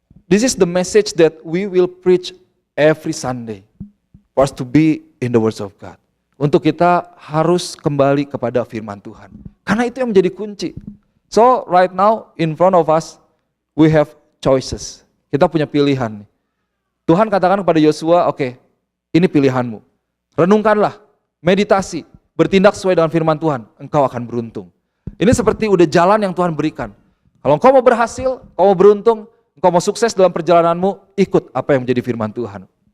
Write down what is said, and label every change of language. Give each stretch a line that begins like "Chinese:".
English: This is the message that we will preach every Sunday. For us to be in the words of God.
Indonesian: Untuk kita harus kembali kepada firman Tuhan. Karena itu yang menjadi kunci.
English: So right now in front of us we have choices.
Indonesian: Kita punya pilihan. Tuhan katakan kepada Yosua, oke, ini pilihanmu. Renungkanlah, meditasi, bertindak sesuai dengan firman Tuhan, engkau akan beruntung. Ini seperti udah jalan yang Tuhan berikan. Kalau engkau mau berhasil, engkau mau beruntung, engkau mau sukses dalam perjalananmu, ikut apa yang menjadi firman Tuhan.